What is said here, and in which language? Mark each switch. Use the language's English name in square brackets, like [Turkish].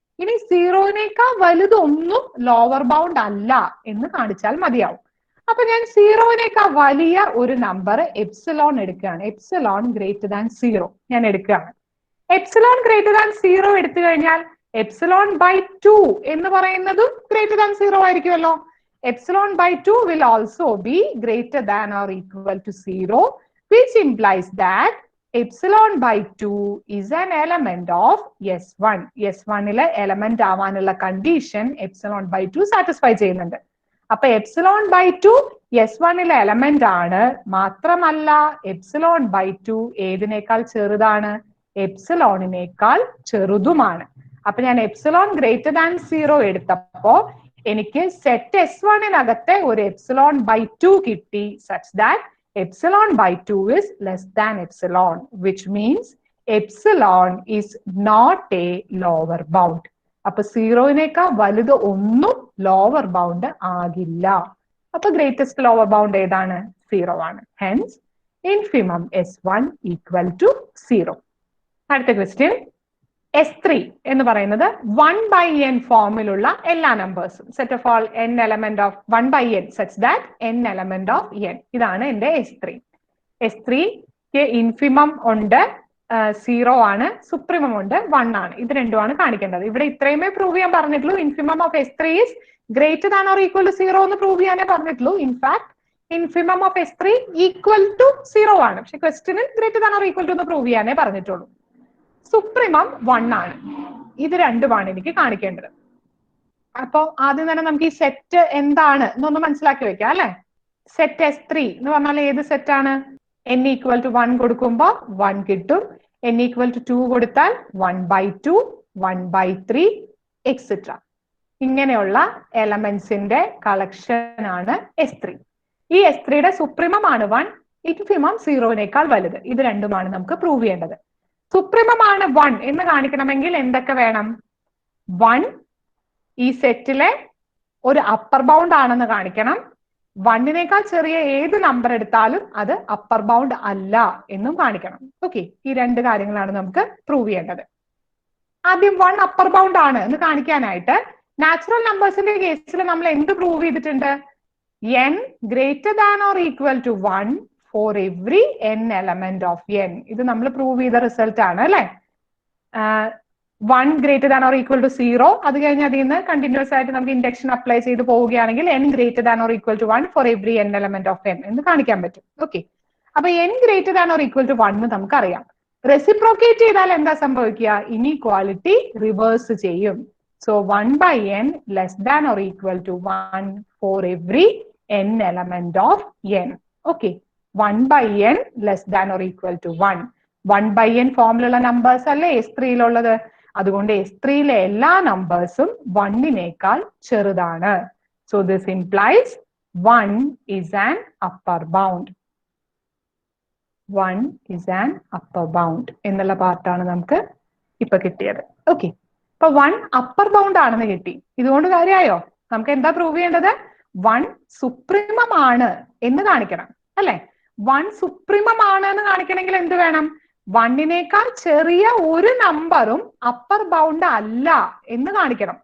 [Malayalam] ഇനി 0-നേക്കാൾ വലുതൊന്നും lower bound അല്ല എന്ന് കാണിച്ചാൽ മതിയാവും. അപ്പൊ ഞാൻ 0-നേക്കാൾ വലിയ ഒരു നമ്പർ എപ്സിലോൺ എടുക്കുകയാണ്. [English] epsilon greater than 0 [Malayalam] ഞാൻ എടുക്കുകയാണ്. എപ്സിലോൺ ഗ്രേറ്റർ ദാൻ 0 എടുത്തു കഴിഞ്ഞാൽ എപ്സിലോൺ ബൈ 2 എന്ന് പറയുന്നതും ഗ്രേറ്റർ ദാൻ 0 ആയിരിക്കുമല്ലോ. Epsilon by 2 [English] will also be greater than or equal to 0, which implies that epsilon by 2 is an element of S1. [Malayalam] S1-ലെ element ആവാനുള്ള condition epsilon by 2 satisfy ചെയ്യുന്നുണ്ട്. അപ്പൊ epsilon by 2 S1-ലെ element ആണ്. മാത്രമല്ല epsilon by 2 ഏതിനേക്കാൾ ചെറുതാണ്? എപ്സിലോണിനേക്കാൾ ചെറുതുമാണ്. അപ്പൊ ഞാൻ [English] epsilon greater than 0 [Malayalam] എടുത്തപ്പോ എനിക്ക് [English] set [Malayalam] S1-നകത്തെ ഒരു [English] Epsilon by 2 കിട്ടി, such that epsilon by 2 is less than epsilon, which means epsilon is not a lower bound. [Malayalam] അപ്പൊ 0-നേക്കാൾ വലുത് ഒന്നും ലോവർ ബൗണ്ട് ആകില്ല. അപ്പൊ ഗ്രേറ്റസ്റ്റ് ലോവർ ബൗണ്ട് ഏതാണ്? 0 ആണ്. [English] Hence infimum S1 equal to 0. [Malayalam] അടുത്ത ക്വസ്റ്റ്യൻ, S3 എന്ന് പറയുന്നത് [English] 1/n [Malayalam] ഫോമിലുള്ള എല്ലാ നമ്പേഴ്സും [English] Set of all n element of 1/n such that n element of n. [Malayalam] ഇതാണ് എന്റെ S3. S3ക്ക് ഇൻഫിമം ഉണ്ട് 0 ആണ്, സുപ്രീമം ഉണ്ട് 1 ആണ്. ഇത് രണ്ടുമാണ് കാണിക്കേണ്ടത്. ഇവിടെ ഇത്രയുമേ പ്രൂവ് ചെയ്യാൻ പറഞ്ഞിട്ടുള്ളൂ. [English] infimum of S3 is greater than or equal to 0 [Malayalam] എന്ന് പ്രൂവ് ചെയ്യാനേ പറഞ്ഞിട്ടുള്ളൂ. In fact [English] infimum of S3 equal to 0 [Malayalam] ആണ്. പക്ഷെ ക്വസ്റ്റ്യനിൽ greater than or equal to എന്ന് പ്രൂവ് ചെയ്യാനേ പറഞ്ഞിട്ടുള്ളൂ. സുപ്രീമം 1 ആണ്. ഇത് രണ്ടുമാണ് എനിക്ക് കാണിക്കേണ്ടത്. അപ്പൊ ആദ്യം തന്നെ നമുക്ക് ഈ സെറ്റ് എന്താണ് എന്നൊന്ന് മനസ്സിലാക്കി വെക്കാം അല്ലെ. സെറ്റ് S3 എന്ന് പറഞ്ഞാൽ ഏത് സെറ്റ് ആണ്? n ഈക്വൽ ടു 1 കൊടുക്കുമ്പോ 1 കിട്ടും. n ഈക്വൽ ടു 2 കൊടുത്താൽ 1/2, 1/3 എക്സെട്ര. ഇങ്ങനെയുള്ള എലമെന്റ്സിന്റെ കളക്ഷൻ ആണ് S3. ഈ S3യുടെ സുപ്രീമം ആണ് 1, ഇൻഫിമം 0-നേക്കാൾ വലുത്. ഇത് രണ്ടുമാണ് നമുക്ക് പ്രൂവ് ചെയ്യേണ്ടത്. സുപ്രീമമാണ് 1 എന്ന് കാണിക്കണമെങ്കിൽ എന്തൊക്കെ വേണം? 1 ഈ സെറ്റിലെ ഒരു അപ്പർ ബൗണ്ട് ആണെന്ന് കാണിക്കണം. 1-നേക്കാൾ ചെറിയ ഏത് നമ്പർ എടുത്താലും അത് അപ്പർ ബൗണ്ട് അല്ല എന്നും കാണിക്കണം. ഓക്കെ, ഈ രണ്ട് കാര്യങ്ങളാണ് നമുക്ക് പ്രൂവ് ചെയ്യേണ്ടത്. ആദ്യം 1 അപ്പർ ബൗണ്ട് ആണ് എന്ന് കാണിക്കാനായിട്ട് നാച്ചുറൽ നമ്പേഴ്സിന്റെ കേസിൽ നമ്മൾ എന്ത് പ്രൂവ് ചെയ്തിട്ടുണ്ട്? [English] n greater than or equal to 1 for every n element of n. [Malayalam] ഇത് നമ്മൾ പ്രൂവ് ചെയ്ത റിസൾട്ട് ആണ് അല്ലെ. 1 greater than or equal to 0, അത് കഴിഞ്ഞ് അതിൽ നിന്ന് കണ്ടിന്യൂസ് ആയിട്ട് നമുക്ക് ഇൻഡക്ഷൻ അപ്ലൈ ചെയ്ത് പോവുകയാണെങ്കിൽ [English] n greater than or equal to 1 for every n element of n [Malayalam] എന്ന് കാണിക്കാൻ പറ്റും. ഓക്കെ, അപ്പൊ n greater than or equal to 1 നമുക്കറിയാം. റെസിപ്രോക്കേറ്റ് ചെയ്താൽ എന്താ സംഭവിക്കുക? [English] Inequality reverse ചെയ്യും. So 1/n less than or equal to 1 for every n element of n. Okay, 1 by n less than or equal to 1. [Malayalam] 1 by n ഫോമിലുള്ള numbers അല്ലേ S3-യിലുള്ളത്. അതുകൊണ്ട് S3-യിലെ എല്ലാ നമ്പേഴ്സും 1-നേക്കാൾ ചെറുതാണ്. [English] So this implies 1 is an upper bound. 1 is an upper bound [Malayalam] എന്നുള്ള പാർട്ടാണ് നമുക്ക് ഇപ്പൊ കിട്ടിയത്. ഓക്കെ, അപ്പൊ 1 അപ്പർ ബൗണ്ട് ആണെന്ന് കിട്ടി. ഇതുകൊണ്ട് കാര്യമായോ? നമുക്ക് എന്താ പ്രൂവ് ചെയ്യേണ്ടത്? 1 സുപ്രീമം ആണ് എന്ന് കാണിക്കണം അല്ലെ? 1 സുപ്രീമം ആണ് എന്ന് കാണിക്കണമെങ്കിൽ എന്ത് വേണം? 1-നേക്കാൾ ചെറിയ ഒരു നമ്പറും അപ്പർ ബൗണ്ട് അല്ല എന്ന് കാണിക്കണം.